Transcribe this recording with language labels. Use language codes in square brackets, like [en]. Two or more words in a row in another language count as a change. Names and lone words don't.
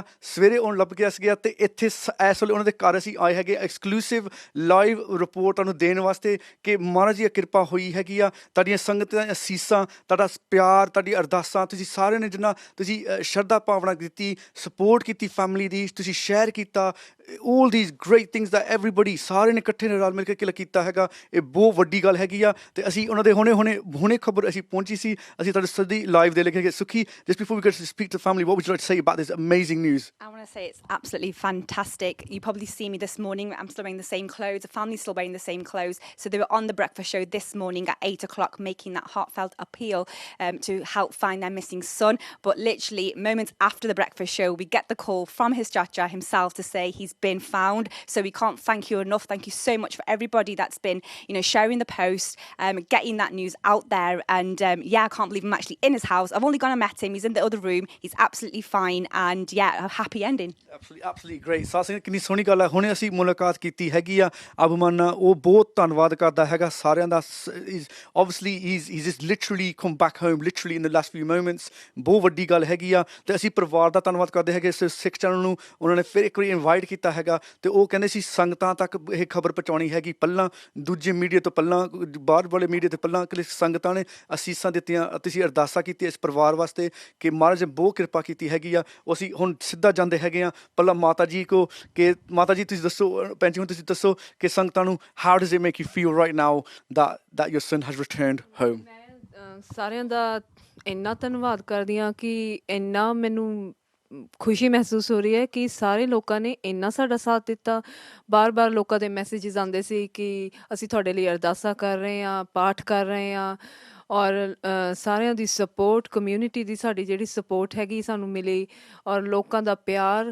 [pa] ਸਵੇਰੇ ਉਹ ਲੱਭ ਗਿਆ ਸੀਗਾ ਅਤੇ ਇੱਥੇ ਇਸ ਵੇਲੇ ਉਹਨਾਂ ਦੇ ਘਰ ਅਸੀਂ ਆਏ ਹੈਗੇ [en] exclusive live report [pa] ਤੁਹਾਨੂੰ ਦੇਣ ਵਾਸਤੇ ਕਿ ਮਹਾਰਾਜ ਜੀ ਦੀ ਕਿਰਪਾ ਹੋਈ ਹੈਗੀ ਆ। ਤੁਹਾਡੀਆਂ ਸੰਗਤਾਂ ਦੀਆਂ ਅਸੀਸਾਂ, ਤੁਹਾਡਾ ਪਿਆਰ, ਤੁਹਾਡੀ ਅਰਦਾਸਾਂ, ਤੁਸੀਂ ਸਾਰਿਆਂ ਨੇ ਜਿੰਨਾ ਤੁਸੀਂ ਸ਼ਰਧਾ ਭਾਵਨਾ ਦਿੱਤੀ, ਸਪੋਰਟ ਕੀਤੀ ਫੈਮਿਲੀ ਦੀ, ਤੁਸੀਂ ਸ਼ੇਅਰ ਕੀਤਾ, [en] all these great things that everybody [pa] ਸਾਰਿਆਂ ਨੇ ਇਕੱਠੇ ਨੇ ਰਲ ਮਿਲ ਕੇ ਕੀਤਾ ਹੈਗਾ। ਇਹ ਬਹੁਤ ਵੱਡੀ ਗੱਲ ਹੈਗੀ ਆ ਅਤੇ ਅਸੀਂ ਉਹਨਾਂ ਦੇ ਹੁਣੇ ਖਬਰ ਅਸੀਂ ਪਹੁੰਚੀ ਸੀ, ਅਸੀਂ ਤੁਹਾਡੇ ਸਦੀ ਲਾਈਵ ਦੇ ਲੈ ਸੁਖੀ। [en] Just before we go to speak to family, what would you like to say about this amazing news? I want to say it's absolutely fantastic. You probably see me this morning. I'm still wearing the same clothes. The family's still wearing the same clothes. So they were on the breakfast show this morning at 8 o'clock making that heartfelt appeal to help find their missing son. But literally moments after the breakfast show, we get the call from his chacha himself to say he's been found. So we can't thank you enough. Thank you so much for everybody that's been, sharing the post, getting that news out there. And I can't believe I'm actually in his house. I've only gone and met him. He's in the other room. He's absolutely fine. And a happy ending. Absolutely great. [pa] ਸਾਧ ਸੰਗਤ ਕਿੰਨੀ ਸੋਹਣੀ ਗੱਲ ਹੈ। ਹੁਣੇ ਅਸੀਂ ਮੁਲਾਕਾਤ ਕੀਤੀ ਹੈਗੀ ਆ ਅਭਿਮਨ ਨਾਲ। ਉਹ ਬਹੁਤ ਧੰਨਵਾਦ ਕਰਦਾ ਹੈਗਾ ਸਾਰਿਆਂ ਦਾ। [en] Obviously he's just literally come back home literally in the last few moments. [pa] ਬਹੁਤ ਵੱਡੀ ਗੱਲ ਹੈਗੀ ਆ ਅਤੇ ਅਸੀਂ ਪਰਿਵਾਰ ਦਾ ਧੰਨਵਾਦ ਕਰਦੇ ਹੈਗੇ। ਸਿੱਖ ਚੈਨਲ ਨੂੰ ਉਹਨਾਂ ਨੇ ਫਿਰ ਇੱਕ ਵਾਰੀ ਇਨਵਾਈਟ ਕੀਤਾ ਹੈਗਾ ਅਤੇ ਉਹ ਕਹਿੰਦੇ ਸੀ ਸੰਗਤਾਂ ਤੱਕ ਇਹ ਖਬਰ ਪਹੁੰਚਾਉਣੀ ਹੈਗੀ। ਪਹਿਲਾਂ ਦੂਜੇ ਮੀਡੀਆ ਤੋਂ ਪਹਿਲਾਂ, ਬਾਹਰ ਵਾਲੇ ਮੀਡੀਆ ਤੋਂ ਪਹਿਲਾਂ ਸੰਗਤਾਂ ਨੇ ਅਸੀਸਾਂ ਦਿੱਤੀਆਂ, ਤੁਸੀਂ ਅਰਦਾਸਾਂ ਕੀਤੀਆਂ ਇਸ ਪਰਿਵਾਰ ਵਾਸਤੇ ਕਿ ਮਹਾਰਾਜ ਨੇ ਬਹੁਤ ਕਿਰਪਾ ਕੀਤੀ ਹੈਗੀ ਆ। ਅਸੀਂ ਹੁਣ ਸਿੱਧਾ ਜਾਂਦੇ ਹੈਗੇ ਹਾਂ ਪਹਿਲਾਂ ਮਾਤਾ ਜੀ ਕੋ ਕਿ ਮਾਤਾ ਜੀ ਤੁਸੀਂ ਦੱਸੋ, ਭੈਣ ਜੀ ਹੁਣ ਤੁਸੀਂ ਦੱਸੋ ਕਿ ਸੰਗਤਾਂ ਨੂੰ [en] how does it make you feel right now that your son has returned home? [pa] ਮੈਂ ਸਾਰਿਆਂ ਦਾ ਇੰਨਾ ਧੰਨਵਾਦ ਕਰਦੀ ਹਾਂ ਕਿ ਇੰਨਾ ਮੈਨੂੰ ਖੁਸ਼ੀ ਮਹਿਸੂਸ ਹੋ ਰਹੀ ਹੈ ਕਿ ਸਾਰੇ ਲੋਕਾਂ ਨੇ ਇੰਨਾ ਸਾਡਾ ਸਾਥ ਦਿੱਤਾ। ਬਾਰ-ਬਾਰ ਲੋਕਾਂ ਦੇ ਮੈਸੇਜਿਸ ਆਉਂਦੇ ਸੀ ਕਿ ਅਸੀਂ ਤੁਹਾਡੇ ਲਈ ਅਰਦਾਸਾਂ ਕਰ ਰਹੇ ਹਾਂ, ਪਾਠ ਕਰ ਰਹੇ ਹਾਂ ਔਰ ਸਾਰਿਆਂ ਦੀ ਸਪੋਰਟ, ਕਮਿਊਨਿਟੀ ਦੀ ਸਾਡੀ ਜਿਹੜੀ ਸਪੋਰਟ ਹੈਗੀ ਸਾਨੂੰ ਮਿਲੀ ਔਰ ਲੋਕਾਂ ਦਾ ਪਿਆਰ।